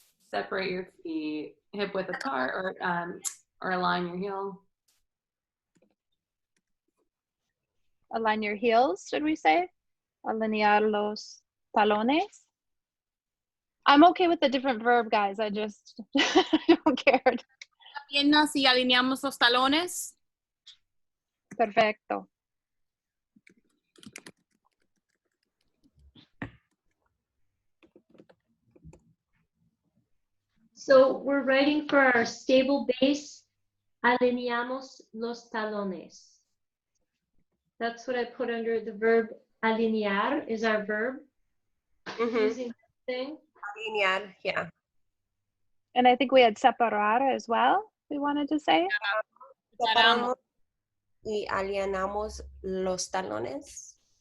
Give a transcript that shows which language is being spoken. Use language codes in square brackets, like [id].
[en] separate your feet hip width apart, or align your heel. Align your heels, should we say? [es] Alinear los talones. [en] I'm okay with the different verb, guys. I just don't care. [es] Piernas y alineamos los talones. Perfecto. [en] So we're writing for our stable base, [es] alineamos los talones. [en] That's what I put under the verb alinear is our verb. Using the thing. Alinear, yeah. And I think we had separar as well, we wanted to say. [es] Separamos y alineamos los talones.